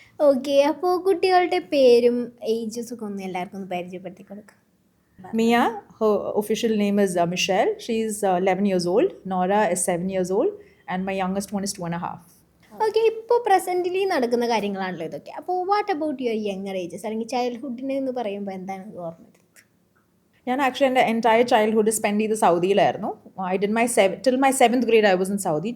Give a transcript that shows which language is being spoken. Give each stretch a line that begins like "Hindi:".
Malayalam: Okay, അപ്പോൾ കുട്ടികളുടെ പേരും ഏജസും ഒക്കെ ഒന്ന് എല്ലാവർക്കും ഒന്ന് പരിചയപ്പെടുത്തി കൊടുക്കുക.
English: Mia, her official name is Michelle. She's 11 years old. Nora is 7 years old. And my youngest one is 2.5.
Malayalam: Okay, ഇപ്പോൾ പ്രസൻ്റ്ലി നടക്കുന്ന കാര്യങ്ങളാണല്ലോ ഇതൊക്കെ. അപ്പോൾ
English: what about your younger ages,
Malayalam: അല്ലെങ്കിൽ ചൈൽഡ്ഹുഡിനെ എന്ന് പറയുമ്പോൾ എന്താണ് ഓർമ്മ? ഞാൻ ആക്ച്വലി എൻ്റെ എൻറ്റയർ ചൈൽഡ്ഹുഡ് സ്പെൻഡ് ചെയ്ത് സൗദിയിലായിരുന്നു.
English: I did till my 7th grade I was in Saudi.